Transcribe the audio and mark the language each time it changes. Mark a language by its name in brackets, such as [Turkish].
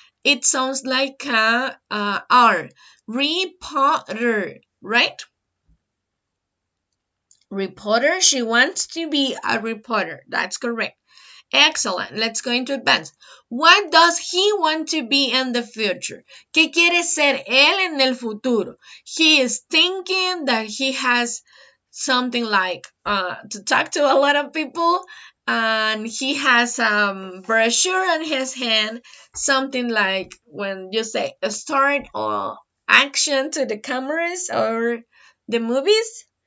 [English] It sounds like a R. Reporter, right? Reporter. She wants to be a reporter. That's correct. Excellent. Let's go into advance. What does he want to be in the future? [Spanish] ¿Qué quiere ser él en el futuro? [English] He is thinking that he has something like to talk to a lot of people, and he has a brochure on his hand, something like when you say a start or action to the cameras or the movies.